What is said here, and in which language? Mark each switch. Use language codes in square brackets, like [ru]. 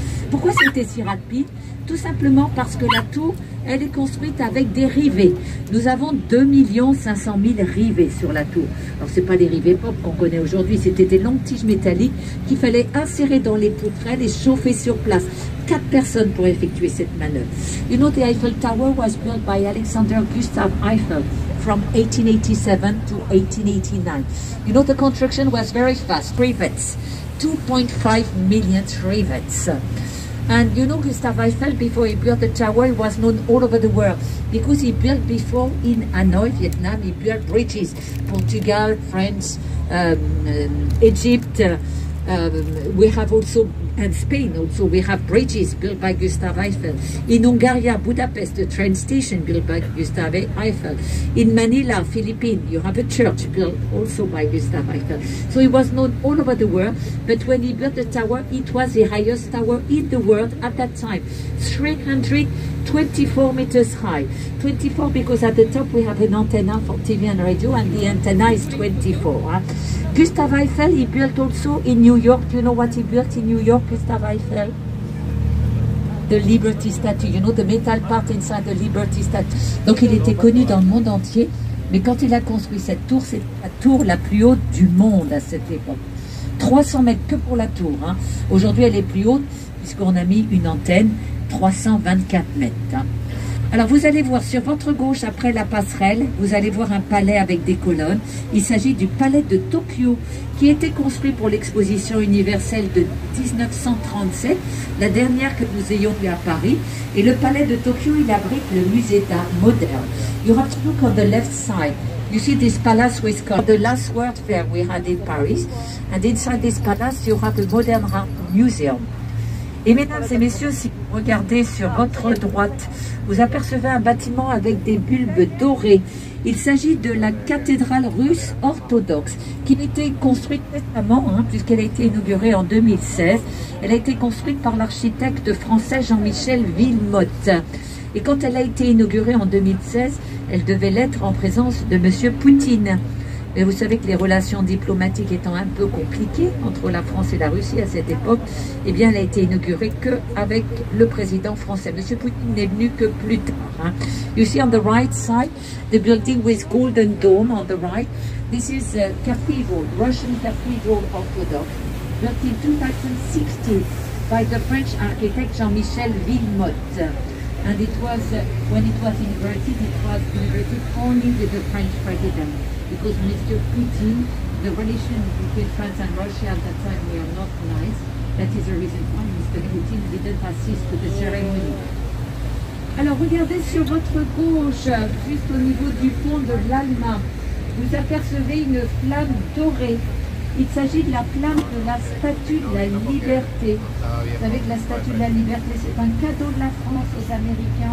[fr] Pourquoi c'était si rapide? Tout simplement parce que la tour, elle est construite avec des rivets. Nous avons 2 500 000 rivets sur la tour. Alors, ce n'est pas des rivets pop qu'on connaît aujourd'hui, c'était des longues tiges métalliques qu'il fallait insérer dans les poutrelles et chauffer sur place. 4 personnes pour effectuer cette manœuvre. [en] You know, the Eiffel Tower was built by Alexander Gustav Eiffel from 1887 to 1889. You know, the construction was very fast. Rivets, 2.5 million rivets. And you know, Gustav Eiffel, before he built the tower, he was known all over the world because he built before in Hanoi, Vietnam, he built bridges, Portugal, France, Egypt, we have also, and Spain also, we have bridges built by Gustav Eiffel. In Hungary, Budapest, the train station built by Gustav Eiffel. In Manila, Philippines, you have a church built also by Gustav Eiffel. So he was known all over the world, but when he built the tower, it was the highest tower in the world at that time, 324 meters high. 24 because at the top we have an antenna for TV and radio, and the antenna is 24. Huh? Gustav Eiffel, he built also in New York. You know what he built in New York, Gustav Eiffel? The Liberty Statue. You know, the metal part inside the Liberty Statue. [fr] Donc, il était connu dans le monde entier. Mais quand il a construit cette tour, c'est la tour la plus haute du monde à cette époque. 300 mètres que pour la tour. Hein. Aujourd'hui, elle est plus haute puisqu'on a mis une antenne, 324 mètres. Hein. Alors, vous allez voir sur votre gauche, après la passerelle, vous allez voir un palais avec des colonnes. Il s'agit du palais de Tokyo, qui a été construit pour l'exposition universelle de 1937, la dernière que nous ayons eue à Paris. Et le palais de Tokyo, il abrite le musée d'art moderne. [en] You have to look on the left side. You see this palace was called the last World Fair we had in Paris. And inside this palace, you have a modern art museum. [fr] Et mesdames et messieurs, si vous regardez sur votre droite, vous apercevez un bâtiment avec des bulbes dorés. Il s'agit de la cathédrale russe orthodoxe qui a été construite récemment, puisqu'elle a été inaugurée en 2016. Elle a été construite par l'architecte français Jean-Michel Villemotte. Et quand elle a été inaugurée en 2016, elle devait l'être en présence de M. Poutine. Mais vous savez que les relations diplomatiques étant un peu compliquées entre la France et la Russie à cette époque, eh bien, elle a été inaugurée qu'avec le président français. Monsieur Poutine n'est venu que plus tard. Hein. [en] You see on the right side, the building with golden dome on the right. This is a cathedral, Russian cathedral orthodox, built in 2016 by the French architect Jean-Michel Villemotte. And it was, when it was inaugurated only with the French president. Because Mr. Putin, the relation between France and Russia at that time were not nice. That is the reason why Mr. Putin didn't assist to the ceremony. [fr] Alors regardez sur votre gauche, juste au niveau du pont de l'Alma, vous apercevez une flamme dorée. Il s'agit de la flamme de la Statue de la Liberté. Vous savez que la Statue de la Liberté, c'est un cadeau de la France aux Américains.